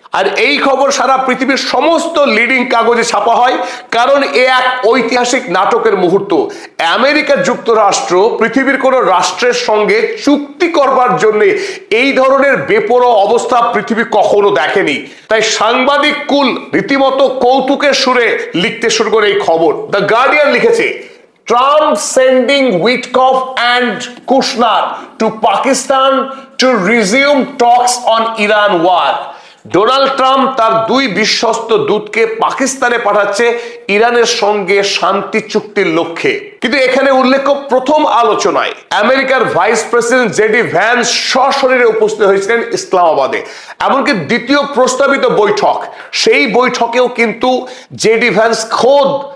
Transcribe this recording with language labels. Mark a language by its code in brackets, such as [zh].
[bn] আর এই খবর সারা পৃথিবীর সমস্ত লিডিং কাগজে ছাপা হয়, কারণ এ এক ঐতিহাসিক নাটকের মুহূর্ত। আমেরিকা যুক্তরাষ্ট্র পৃথিবীর কোন রাষ্ট্রের সঙ্গে চুক্তি করবার জন্য এই ধরনের বেপরোয়া অবস্থা পৃথিবী কখনো দেখেনি। তাই সাংবাদিক কুল রীতিমতো কৌতুকের সুরে লিখতে শুরু করে এই খবর। [en] the Guardian [bn] লিখেছে, [en] Trump sending Witkoff and Kushner to Pakistan to resume talks on Iran war. [bn] Donald Trump তার 2 বিশ্বস্ত দূতকে পাকিস্তানে পাঠাচ্ছে ইরানের সঙ্গে শান্তি চুক্তির লক্ষ্যে। কিন্তু এখানে উল্লেখ্য, প্রথম আলোচনায় আমেরিকার ভাইস প্রেসিডেন্ট জেডি ভ্যান্স সশরীরে উপস্থিত হয়েছিলেন ইসলামাবাদে। এমনকি দ্বিতীয় প্রস্তাবিত বৈঠক, সেই বৈঠকেও কিন্তু জেডি ভ্যান্স খোদ